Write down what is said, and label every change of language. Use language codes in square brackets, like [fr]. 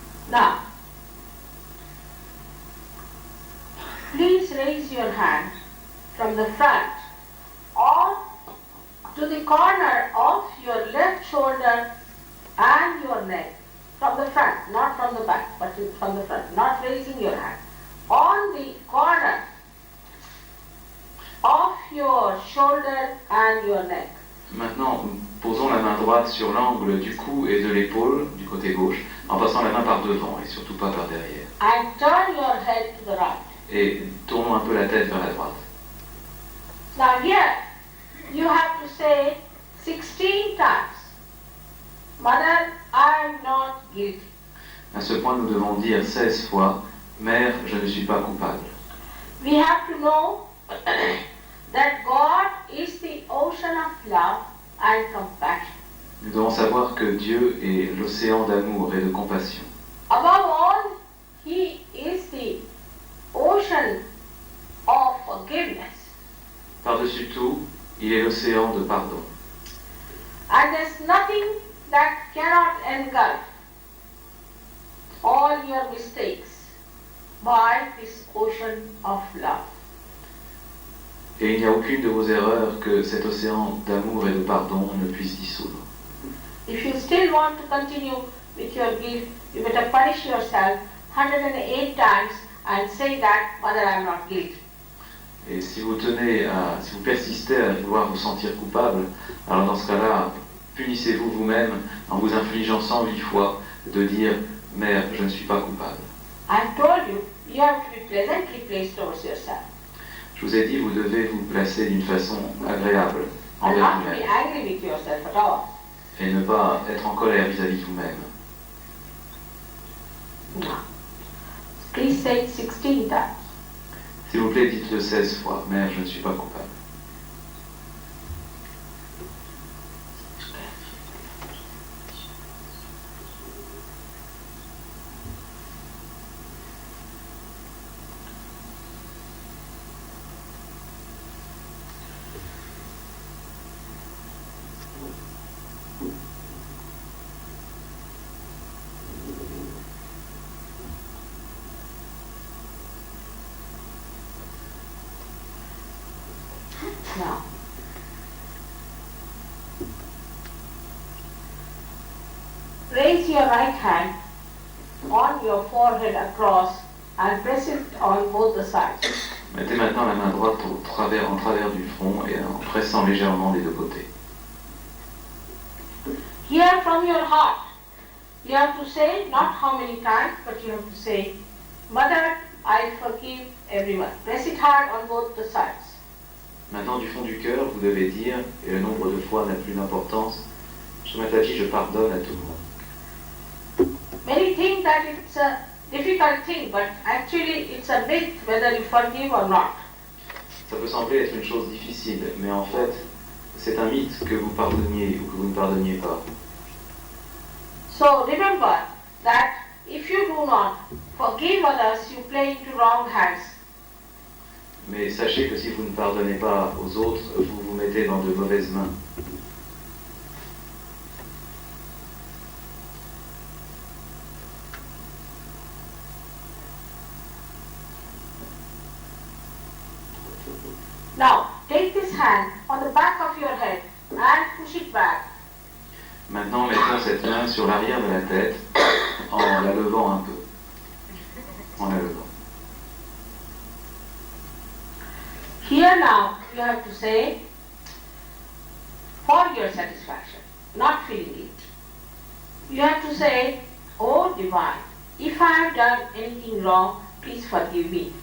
[en] Now, please raise your hand from the front or to the corner of your left shoulder and your neck. From the front, not from the back, but from the front, not raising your hand. On the corner of your shoulder and your neck. [fr] Maintenant, posons la main droite sur l'angle du cou et de l'épaule, du côté gauche, en passant la main par devant et surtout pas par derrière. [en] And turn your head to the right. [fr] Et tournons un peu la tête vers la droite. [en] Now here, you have to say 16 times, Mother, I am not guilty. [fr] À ce point, nous devons dire 16 fois, Mère, je ne suis pas coupable. [en] We have to know that God is the ocean of love and compassion. [fr] Nous devons savoir que Dieu est l'océan d'amour et de compassion. [en] Above all, He is the ocean of forgiveness. [fr] Par-dessus tout, il est l'océan de pardon. [en] And there's nothing that cannot engulf all your mistakes by this ocean of love. [fr] Et il n'y a aucune de vos erreurs que cet océan d'amour et de pardon ne puisse dissoudre. [en] If you still want to continue with your guilt, you better punish yourself 108 times and say that, Mother, I am not guilty. [fr] Et si vous persistez à vouloir vous sentir coupable, alors dans ce cas-là, punissez-vous vous-même en vous infligeant 108 fois de dire « Mère, je ne suis pas coupable ». [en] I told you, you have to be pleasantly placed towards yourself. [fr] Je vous ai dit, vous devez vous placer d'une façon agréable [en] And [fr] envers [en] not to be [fr] vous-même [en] angry with yourself at all. [fr] et ne pas être en colère vis-à-vis de vous-même. [en] No. Please say it 16 times. [fr] S'il vous plaît, dites-le 16 fois. Mère, je ne suis pas coupable. [en] Now, raise your right hand on your forehead across and press it on both the sides. [fr] Mettez maintenant la main droite en travers du front et en pressant légèrement des deux côtés. [en] Here from your heart, you have to say, not how many times, but you have to say, Mother, I forgive everyone. Press it hard on both the sides. [fr] Maintenant, du fond du cœur, vous devez dire, et le nombre de fois n'a plus d'importance, Shri Mataji, je pardonne à tout le monde. [en] Many think that it's a difficult thing, but actually it's a myth whether you forgive or not. [fr] Ça peut sembler être une chose difficile, mais en fait, c'est un mythe que vous pardonniez ou que vous ne pardonniez pas. [en] So remember that if you do not forgive others, you play into wrong hands. [fr] Mais sachez que si vous ne pardonnez pas aux autres, vous vous mettez dans de mauvaises mains. [en] Now take this hand on the back of your head and push it back. [fr] Maintenant, mettons cette main sur l'arrière de la tête en la levant un peu. En la levant. [en] Here now you have to say, for your satisfaction, not feeling it. You have to say, oh Divine, if I have done anything wrong, please forgive me.